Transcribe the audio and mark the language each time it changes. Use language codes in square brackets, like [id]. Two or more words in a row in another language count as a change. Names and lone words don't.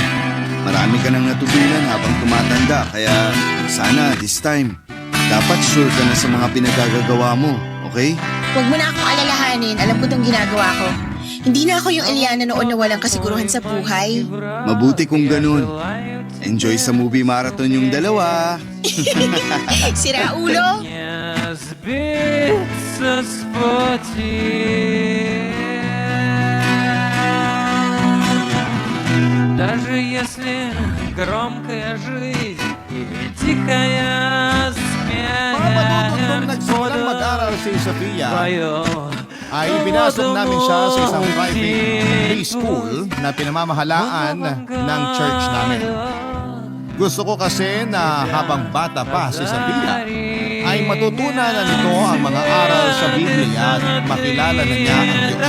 [tl] Marami ka nang natutunan habang tumatanda kaya sana [en] this time, [tl] dapat sure ka na sa mga pinagagagawa mo, okay? Huwag mo na akong alalahanin. Alam ko itong ginagawa ko. Hindi na ako yung Eliana noon na walang kasiguruhan sa buhay. Mabuti kung ganun. Enjoy sa [en] movie marathon [tl] yung dalawa. Sira ulo. [ru] Не сбиться с пути. Даже если громкая жизнь и тихая [tl] Nung [ru] смерть [tl] nagsimulang mag-aral si Sofia, [ru] твое [tl] ay pinasok namin siya sa isang private preschool na pinamamahalaan ng church namin. Gusto ko kasi na habang bata pa si Sofia, ay matutunan na nito ang mga aral sa Biblia at makilala na niya ang Diyos.